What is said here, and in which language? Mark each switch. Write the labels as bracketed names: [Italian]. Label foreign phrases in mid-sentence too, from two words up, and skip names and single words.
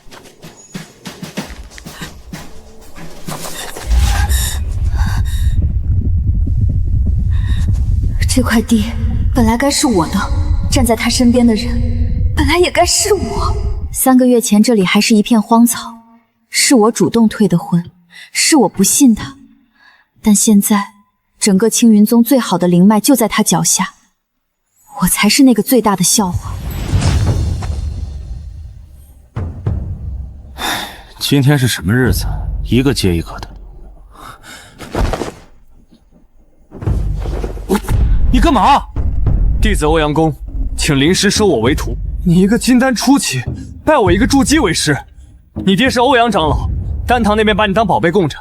[Chinese] 這塊地本來該是我的，站在他身邊的人本來也該是我。3個月前這裡還是一片荒草，是我主動退的婚，是我不信他。但現在整個青雲宗最好的靈脈就在他腳下，我才是那個最大的笑話。今天是什麼日子？一個接一個的。你幹嘛？弟子歐陽公，請靈師收我為徒。你一個金丹初期，拜我一個築基為師。你爹是歐陽長老，丹堂那邊把你當寶貝供着。